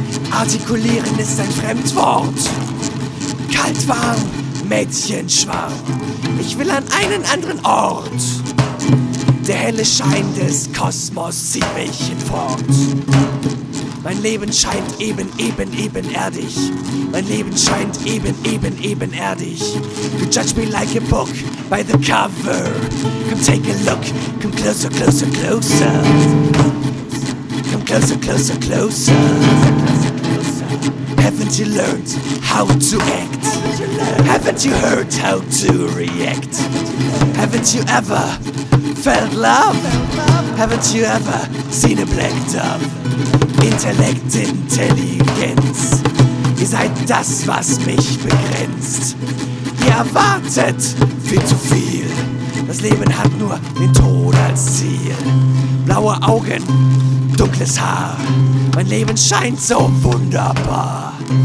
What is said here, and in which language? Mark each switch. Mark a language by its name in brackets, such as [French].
[German] Artikulieren ist ein Fremdwort. Kalt warm, Mädchen schwarm. Ich will an einen anderen Ort. Der helle Schein des Kosmos zieht mich hinfort. Mein Leben scheint eben erdig. Mein Leben scheint eben erdig. [English] You judge me like a book by the cover. Come take a look, come closer. Come closer. Haven't you learned how to act? Haven't you heard how to react? Haven't you ever felt love? Haven't you ever seen a black dove? [German] Intellekt, Intelligenz, ihr seid das, was mich begrenzt. Ihr erwartet viel zu viel, das Leben hat nur den Tod als Ziel. Blaue Augen, dunkles Haar, mein Leben scheint so wunderbar.